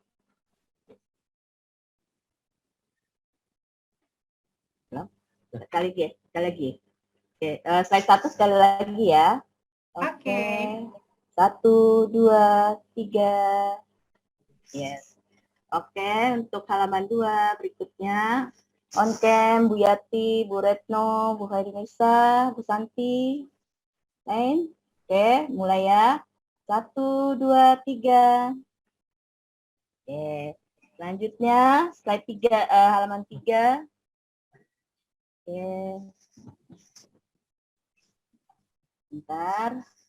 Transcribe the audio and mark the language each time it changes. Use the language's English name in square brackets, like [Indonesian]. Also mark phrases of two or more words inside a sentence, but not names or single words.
[Indonesian] Belum? Sekali lagi. Oke, slide 1 sekali lagi ya. Oke. 1, 2, 3. Yes. Oke, untuk halaman 2 berikutnya. [English] On cam, [Indonesian] Bu Yati, Bu Retno, Bu Harinisa, Bu Santi. Lain. Oke, mulai ya. 1, 2, 3. Oke, selanjutnya slide 3, halaman 3. Oke. Bentar.